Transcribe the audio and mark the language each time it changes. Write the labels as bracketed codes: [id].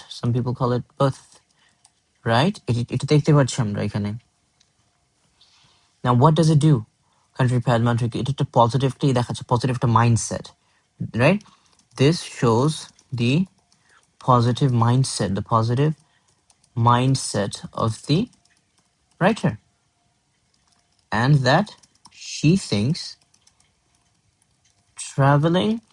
[en] Some people call it both, right? [bn] এটা দেখতে পাচ্ছি আমরা এখানে। [en] Now what does it do? Country pad mantra, [bn] এটা একটা পজিটিভলি দেখাচ্ছে, পজিটিভ একটা mindset, right? [en] This shows the positive mindset of the writer, and that she thinks traveling